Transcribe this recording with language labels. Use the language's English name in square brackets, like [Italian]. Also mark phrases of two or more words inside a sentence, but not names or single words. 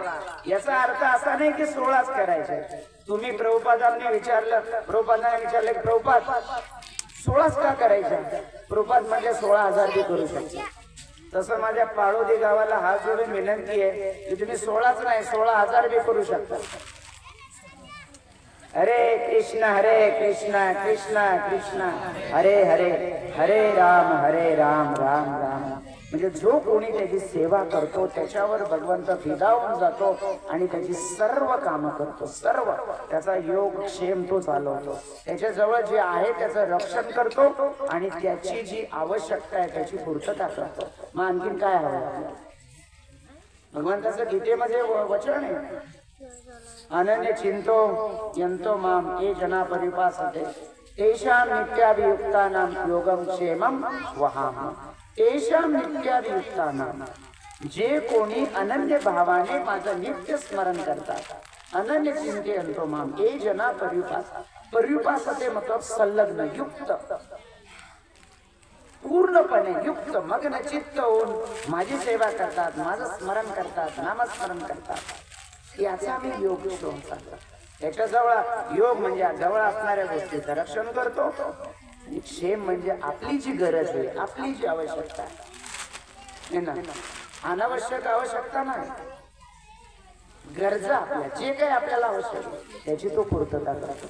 [Marathi] याचा अर्थ असा नाही की 16च करायचे. तुम्ही प्रभुपादांनी विचारलं, प्रभुपादांनी विचारले की प्रभुपाद 16च का करायच्या? प्रभुपाद म्हणजे 16,000 बी करू शकतो. तसं माझ्या पाळोदी गावाला हात जोडून विनंती आहे की तुम्ही 16च नाही 16,000 बी करू शकता. हरे कृष्ण कृष्ण कृष्ण हरे हरे हरे राम राम राम. म्हणजे जो कोणी त्याची सेवा करतो त्याच्यावर भगवंत फिदा होऊन जातो आणि त्याची सर्व कामं करतो. सर्व त्याचा योग क्षेम तो चालवतो. त्याच्याजवळ जे आहे त्याचं रक्षण करतो आणि त्याची जी आवश्यकता आहे त्याची पूर्तता करतो. मग आणखीन काय हवं? भगवंताचं गीतेमध्ये वचन आहे, [Sanskrit] अनन्य चिंतो यंतो माम ये जना परिपासते तेषां नित्याभियुक्तानां योगं क्षेमं वहामि. तेषां नित्याभियुक्तानां, [Marathi] जे कोणी अनन्य भावाने माझं नित्य स्मरण करतात, [Sanskrit] अनन्य चिंतयन्तो माम ये जना पर्युपासते [Marathi] मतलब संलग्न युक्त पूर्णपणे युक्त मग्न चित्त होऊन माझी सेवा करतात, माझं स्मरण करतात, नामस्मरण करतात, याचा मी योग समजतो. त्याच्याजवळ योग म्हणजे जवळ असणाऱ्या गोष्टीचं रक्षण करतो आणि क्षेम म्हणजे आपली जी गरज आहे, आपली जी आवश्यकता आहे ना, अनावश्यक आवश्यकता नाही, गरजा आपल्या जे काही आपल्याला आवश्यक आहे त्याची तो पूर्तता करतो.